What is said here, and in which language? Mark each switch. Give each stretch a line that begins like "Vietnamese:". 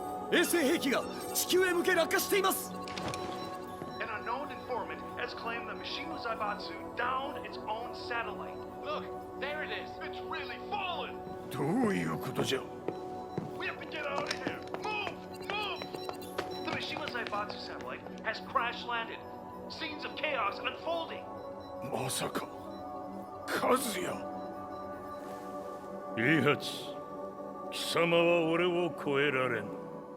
Japanese: 衛星兵器が地球へ向け落下しています。
English: An unknown informant has claimed the Mishima Zaibatsu downed its own satellite. Look, there it is. It's really fallen.
Japanese: どういうことじゃ。
English: We have to get out of here. Move! Move! The Mishima Zaibatsu satellite has crash landed. Scenes of chaos unfolding.
Japanese: まさか、和也。イハチ、貴様は俺を超えられん。